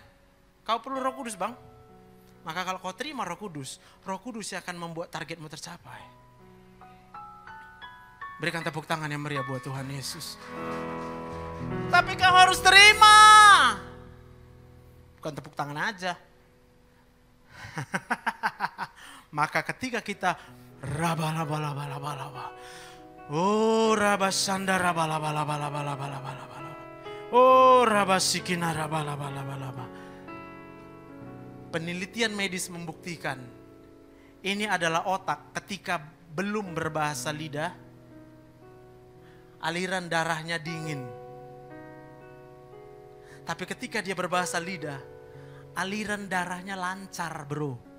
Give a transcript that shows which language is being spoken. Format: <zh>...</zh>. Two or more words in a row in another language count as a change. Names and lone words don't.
<id>Kau perlu Roh Kudus bang. Maka kalau kau terima Roh Kudus yang akan membuat targetmu tercapai. Berikan tepuk tangan yang meriah buat Tuhan Yesus. Tapi kau harus terima. Bukan tepuk tangan aja. Maka ketika kita raba-laba-laba-laba-laba. Oh rabasanda raba-laba-laba-laba-laba-laba. Oh rabasikina raba-laba-laba-laba. Penelitian medis membuktikan ini adalah otak ketika belum berbahasa lidah, aliran darahnya dingin. Tapi ketika dia berbahasa lidah, aliran darahnya lancar bro.</id>